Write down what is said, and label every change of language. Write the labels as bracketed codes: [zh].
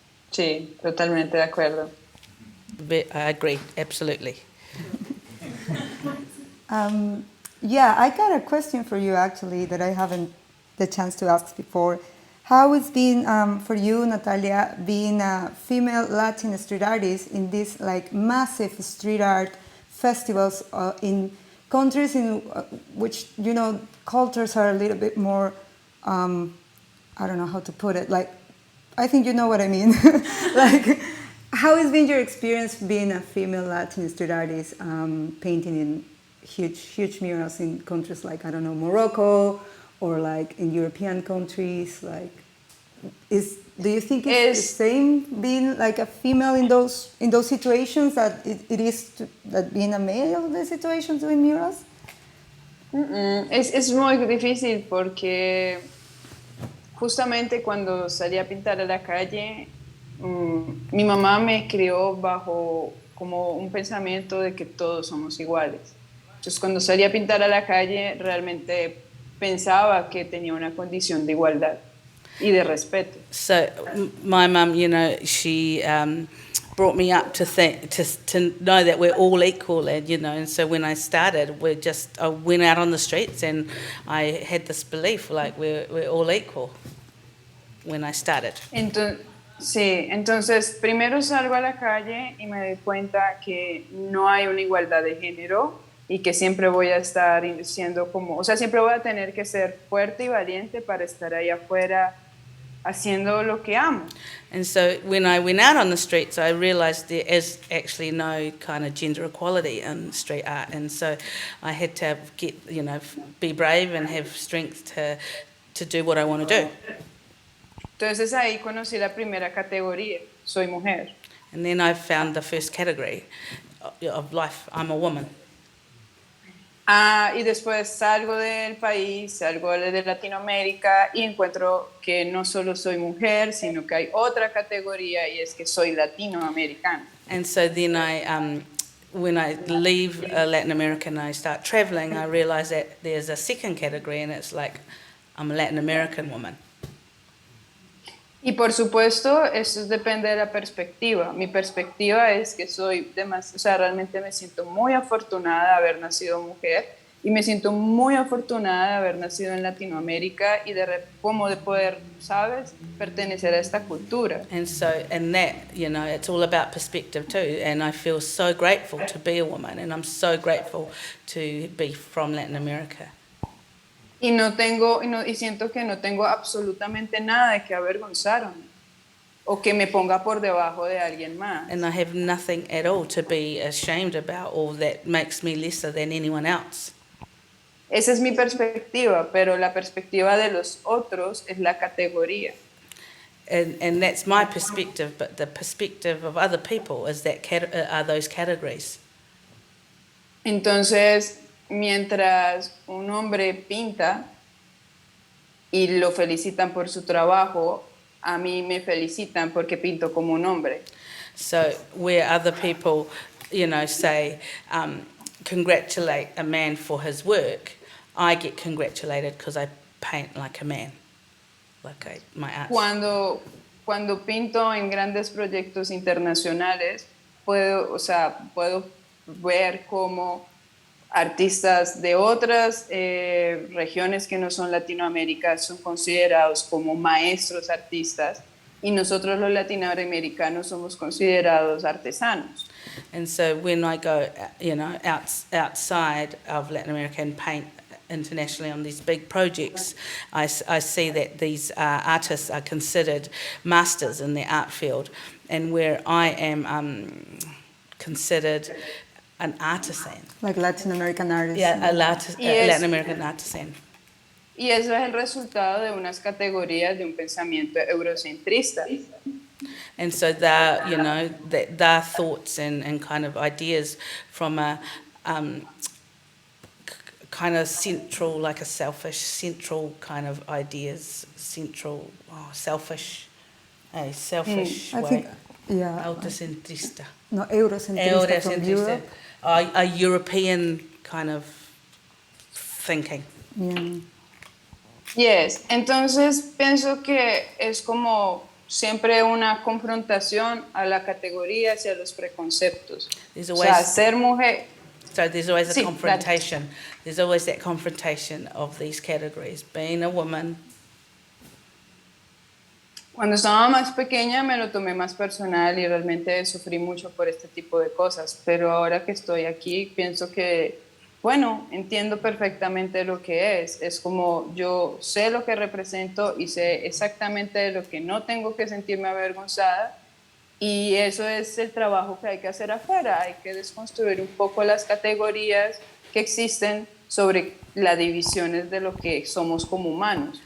[es] Sí, totalmente de acuerdo. [en] I agree, absolutely. I got a question for you actually that I haven't the chance to ask before. How it's been for you, Natalia, being a female Latin street artist in these like massive street art festivals in countries in which cultures are a little bit more, I don't know how to put it. Like, I think you know what I mean. Like, how has been your experience being a female Latin street artist, painting in huge murals in countries like, I don't know, Morocco, or like in European countries? Like, do you think it's the same being like a female in those situations that it is that being a male in the situations doing murals? [es] Es muy difícil porque justamente cuando salí a pintar a la calle, mi mamá me crió bajo como un pensamiento de que todos somos iguales. Entonces, cuando salí a pintar a la calle, realmente pensaba que tenía una condición de igualdad y de respeto. [en] So, my mum, she brought me up to know that we're all equal, and so when I started, I went out on the streets and I had this belief like we're all equal when I started. [es] Entonces primero salgo a la calle y me doy cuenta que no hay una igualdad de género y que siempre voy a estar siendo siempre voy a tener que ser fuerte y valiente para estar ahí afuera haciendo lo que amo. [en] And so when I went out on the streets, I realized there is actually no kind of gender equality in street art, and so I had to be brave and have strength to do what I want to do. [es] Entonces ahí conocí la primera categoría, soy mujer. [en] And then I found the first category of life, I'm a woman. [es] Y después salgo del país, salgo de Latinoamérica y encuentro que no solo soy mujer, sino que hay otra categoría y es que soy latinoamericana. [en] And so then when I leave Latin America and I start traveling, I realize that there's a second category and it's like I'm a Latin American woman. [es] Y por supuesto, eso depende de la perspectiva. Mi perspectiva es que realmente me siento muy afortunada de haber nacido mujer y me siento muy afortunada de haber nacido en Latinoamérica y de poder, ¿sabes?, pertenecer a esta cultura. [en] And so, and that, it's all about perspective too. And I feel so grateful to be a woman, and I'm so grateful to be from Latin America. [es] Y siento que no tengo absolutamente nada de que avergonzarme o que me ponga por debajo de alguien más. [en] And I have nothing at all to be ashamed about or that makes me lesser than anyone else. [es] Esa es mi perspectiva, pero la perspectiva de los otros es la categoría. [en] And that's my perspective, but the perspective of other people is are those categories. [es] Entonces, mientras un hombre pinta y lo felicitan por su trabajo, a mí me felicitan porque pinto como un hombre. [en] So where other people, say, congratulate a man for his work, I get congratulated because I paint like a man, my art. [es] Cuando pinto en grandes proyectos internacionales, puedo ver cómo artistas de otras regiones que no son Latinoamérica son considerados como maestros artistas y nosotros los latinoamericanos somos considerados artesanos. [en] And so when I go, outside of Latin America and paint internationally on these big projects, I see that these artists are considered masters in their art field, and where I am considered an artisan. Like Latin American artist. Yeah, Latin American artisan. [es] Y eso es el resultado de unas categorías de un pensamiento eurocentrista. [en] And so they're, you know, their thoughts and kind of ideas from a kind of central, like a selfish, central kind of ideas, central, selfish I way. think, yeah. [es] Autocentrista. No, Eurocentrista [en] from Europe. A European kind of thinking. Yeah. [es] Yes, entonces pienso que es como siempre una confrontación a la categoría y a los preconceptos. [en] There's [es] O sea, [en] always, [es] ser mujer. [en] so there's always a [es] Sí, [en] confrontation. There's always that confrontation of these categories. Being a woman. [es] Cuando estaba más pequeña me lo tomé más personal y realmente sufrí mucho por este tipo de cosas, pero ahora que estoy aquí pienso que, bueno, entiendo perfectamente lo que es como yo sé lo que represento y sé exactamente de lo que no tengo que sentirme avergonzada y eso es el trabajo que hay que hacer afuera, hay que desconstruir un poco las categorías que existen sobre las divisiones de lo que somos como humanos.